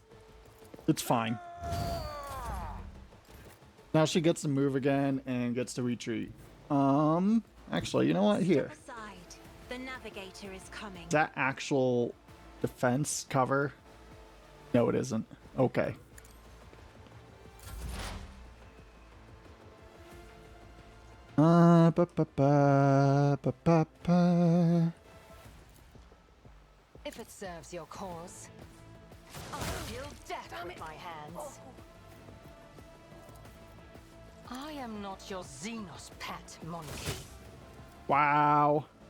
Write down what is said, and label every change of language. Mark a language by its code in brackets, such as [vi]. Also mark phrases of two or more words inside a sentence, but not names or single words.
[en] It's fine. Now she gets to move again and gets to retreat. Actually, you know what? Here. Step aside. The navigator is coming. Is that actual defense cover? No, it isn't. Okay. Ba ba ba ba ba ba. If it serves your cause, I'll deal death with my hands. I am not your Xenos pet, monkey. Wow.